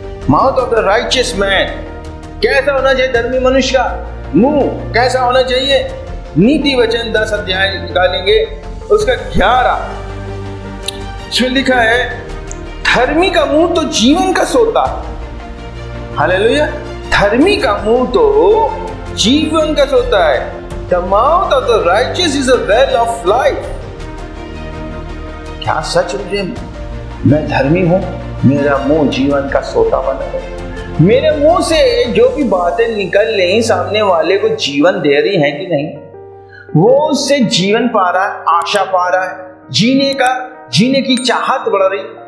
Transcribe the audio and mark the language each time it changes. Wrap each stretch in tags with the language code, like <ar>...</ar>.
<en>mouth of the righteous man,</en> <hi>कैसा होना चाहिए धर्मी मनुष्य का मुंह? कैसा होना चाहिए? नीति वचन 10 अध्याय निकालेंगे, उसका 11 इसमें लिखा है, धर्मी का मुंह तो जीवन का सोता। हालेलुया। धर्मी का मुंह तो जीवन का सोता है।</hi> <en>The mouth of the righteous is a well of life.</en> <hi>क्या सच में मैं धर्मी हूं? मेरा मुंह जीवन का सोता बना है। मेरे मुंह से जो भी बातें निकल रही सामने वाले को जीवन दे रही हैं कि नहीं? वो उससे जीवन पा रहा है, आशा पा रहा है, जीने की चाहत बढ़ रही।</hi>